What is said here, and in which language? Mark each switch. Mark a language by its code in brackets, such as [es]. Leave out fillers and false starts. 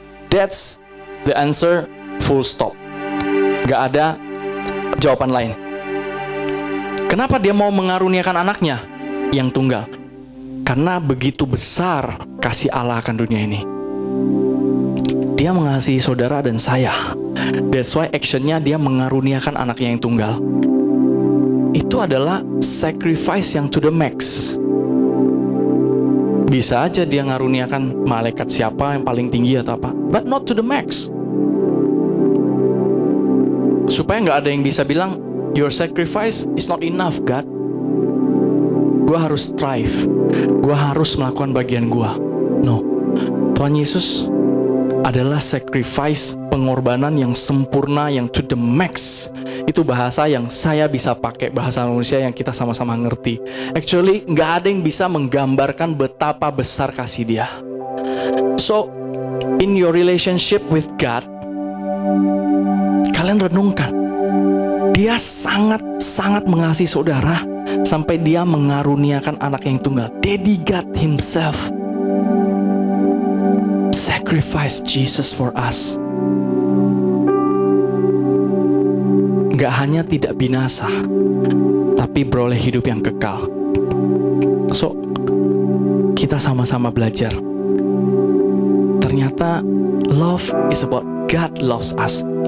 [en] That's the answer, full stop. [id] Gak ada jawaban lain. Kenapa Dia mau mengaruniakan anaknya yang tunggal? Karena begitu besar kasih Allah akan dunia ini. Dia mengasihi saudara dan saya. [en] That's why [id] actionnya Dia mengaruniakan anaknya yang tunggal. Itu adalah sacrifice yang [en] to the max. [id] Bisa aja Dia ngaruniakan malaikat siapa yang paling tinggi atau apa, [en] but not to the max. [id] Supaya nggak ada yang bisa bilang, [en] your sacrifice is not enough, God. [id] Gue harus strive. Gue harus melakukan bagian gue. No. Tuhan Yesus adalah sacrifice, pengorbanan yang sempurna, yang [en] to the max. [id] Itu bahasa yang saya bisa pakai, bahasa manusia yang kita sama-sama ngerti. Actually, nggak ada yang bisa menggambarkan betapa besar kasih Dia. [en] So, in your relationship with God, [id] kalian renungkan. Dia sangat-sangat mengasihi saudara sampai Dia mengaruniakan anak yang tunggal. [en] Daddy God Himself sacrifice Jesus for us. [id] Gak hanya tidak binasa, tapi beroleh hidup yang kekal. [en] So, [id] kita sama-sama belajar. Ternyata [en] love is about God loves us.